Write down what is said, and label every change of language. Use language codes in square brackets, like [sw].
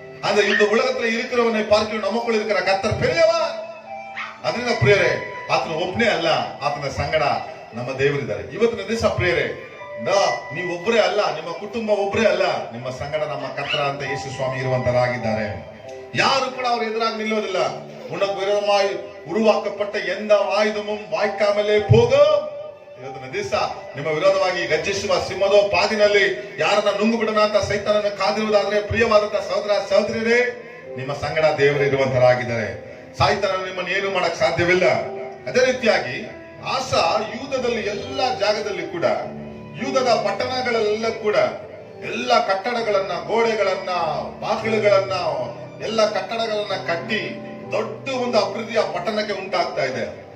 [kn] ಅಂದ್ರೆ [ta] இந்த உலகத்துல இருக்கிறவனை பார்க்க நமக்குள்ள இருக்கிற கர்த்தர் பெரியவர். [kn] ಅದರಿಂದ ಪ್ರಿಯರೇ, ಆತನ ಒಬ್ಬನೇ ಅಲ್ಲ, ಆತನ ಸಂಗಡ ನಮ್ಮ ದೇವರಿದ್ದಾರೆ. ಇವತ್ತಿನ ದಿವಸ ಪ್ರಿಯರೇ, ನೀವು ಒಬ್ಬರೇ ಅಲ್ಲ, ನಿಮ್ಮ ಕುಟುಂಬ ಒಬ್ಬರೇ ಅಲ್ಲ, ನಿಮ್ಮ ಸಂಗಡ ನಮ್ಮ ಕರ್ತರ ಅಂತ ಯೇಸು ಸ್ವಾಮಿ ಇರುವಂತರಾಗಿದ್ದಾರೆ. ಯಾರು ಕೂಡ ಅವ್ರ ಎದುರಾಗಿ ನಿಲ್ಲೋದಿಲ್ಲ. [ta] உனக்கு விரோதமாய் உருவாக்கப்பட்ட எந்த ஆயுதமும் வாய்க்காமலே போகும். [kn] ಇವತ್ತಿನ ದಿವಸ ನಿಮ್ಮ ವಿರೋಧವಾಗಿ ಗರ್ಜಿಸುವ ಸಿಂಹದ ಪಾದಿನಲ್ಲಿ ಯಾರನ್ನ ನುಂಗು ಬಿಡೋಣ ಅಂತ ಸೈತಾನನ ಕಾದಿರುವುದಾದ್ರೆ, ಪ್ರಿಯವಾದಂತಹ ಸಹೋದರ ಸಹೋದರಿಯರೇ, ನಿಮ್ಮ ಸಂಗಡ ದೇವರು ಇರುವಂತರಾಗಿದ್ದಾರೆ. ಸೈತಾನ ನಿಮ್ಮನ್ನು ಏನು ಮಾಡಕ್ ಸಾಧ್ಯವಿಲ್ಲ. ಅದೇ ರೀತಿಯಾಗಿ ಆಸಾ ಯೂದದಲ್ಲಿ ಎಲ್ಲ ಜಾಗದಲ್ಲಿ ಕೂಡ, ಯೂದದ ಪಟ್ಟಣಗಳೆಲ್ಲ ಕೂಡ ಎಲ್ಲ ಕಟ್ಟಡಗಳನ್ನ, ಗೋಡೆಗಳನ್ನ, ಬಾಗಿಲುಗಳನ್ನ, ಎಲ್ಲ ಕಟ್ಟಡಗಳನ್ನ ಕಟ್ಟಿ ದೊಡ್ಡ ಒಂದು ಅಭಿವೃದ್ಧಿ ಆ ಪಟ್ಟಣಕ್ಕೆ ಉಂಟಾಗ್ತಾ ಇದೆ.